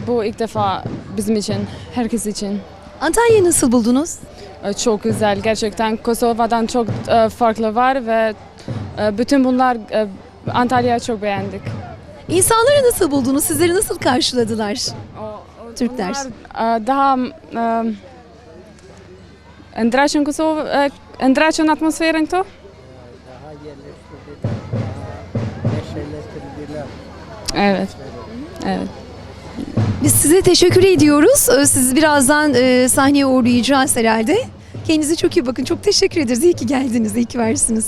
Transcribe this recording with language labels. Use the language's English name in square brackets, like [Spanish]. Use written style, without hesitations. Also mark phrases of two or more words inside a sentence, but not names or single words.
[Turkish] Bu ilk defa bizim için, herkes için. Antalya'yı nasıl buldunuz? Çok güzel. Gerçekten Kosova'dan çok farklı var ve bütün bunlar Antalya'yı çok beğendik. İnsanları nasıl buldunuz? Sizleri nasıl karşıladılar? Türkler. [Albanian] Daha ndryshën Kosovë, ndryshën atmosferën këto? [Turkish] Evet. Evet. Biz size teşekkür ediyoruz. Sizi birazdan sahneye uğurlayacağız herhalde. Kendinize çok iyi bakın. Çok teşekkür ederiz. İyi ki geldiniz. İyi ki varsınız.